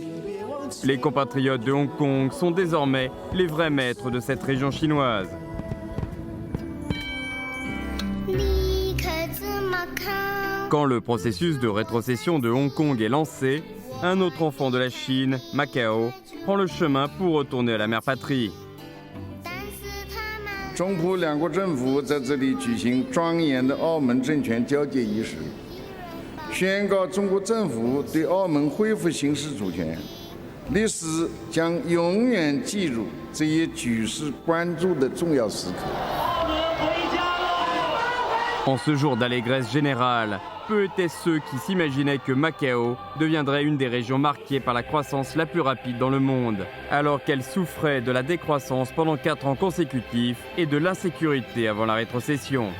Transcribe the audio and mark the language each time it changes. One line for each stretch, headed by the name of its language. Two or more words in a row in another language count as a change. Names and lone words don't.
French: Les compatriotes de Hong Kong sont désormais les vrais maîtres de cette région chinoise. Quand le processus de rétrocession de Hong Kong est lancé, un autre enfant de la Chine, Macao, prend le chemin pour retourner à la mère patrie.
Chinese: 中葡两国政府在这里举行庄严的澳门政权交接仪式，宣告中国政府对澳门恢复行使主权。历史将永远记住这一举世关注的重要时刻。
French: En ce jour d'allégresse générale, peu étaient ceux qui s'imaginaient que Macao deviendrait une des régions marquées par la croissance la plus rapide dans le monde, alors qu'elle souffrait de la décroissance pendant 4 ans consécutifs et de l'insécurité avant la rétrocession.